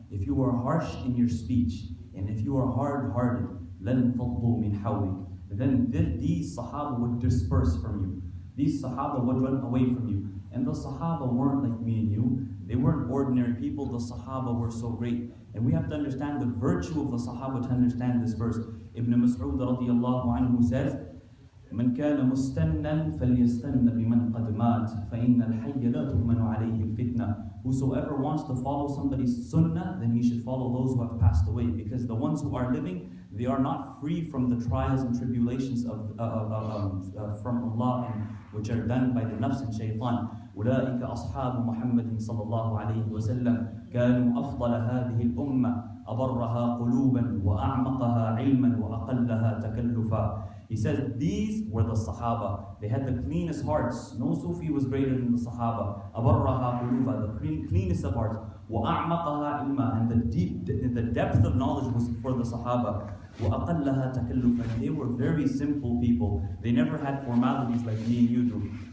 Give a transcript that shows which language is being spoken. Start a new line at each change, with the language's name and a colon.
English: If you are harsh in your speech, and if you are hard-hearted,
Arabic: لَنْفَضُّوا مِنْ حَوْلِكَ.
English: Then these Sahaba would disperse from you. These Sahaba would run away from you. And the Sahaba weren't like me and you. They weren't ordinary people. The Sahaba were so great. And we have to understand the virtue of the Sahaba to understand this verse.
Arabic: Ibn Mas'ud radiyallahu anhu says, من كان مستنا فليستن بمن قد مات فإن الحي لا تؤمن عليه الفتنة.
English: Whosoever wants to follow somebody's sunnah, then he should follow those who have passed away, because the ones who are living, they are not free from the trials and tribulations from Allah, and which are done by the nafs and shaitan.
Arabic: أولئك أصحاب محمد صلى الله عليه وسلم كانوا أفضل هذه الأمة أبرها قلوبا وأعمقها علما وأقلها تكلفا.
English: He says these were the Sahaba. They had the cleanest hearts. No Sufi was greater than the Sahaba.
Arabic: أبرها قلوبا,
English: the cleanest of hearts.
Arabic: وأعمقها علما,
English: and the depth of knowledge was for the Sahaba.
Arabic: وأقلها تكلفا.
English: They were very simple people. They never had formalities like me and you do.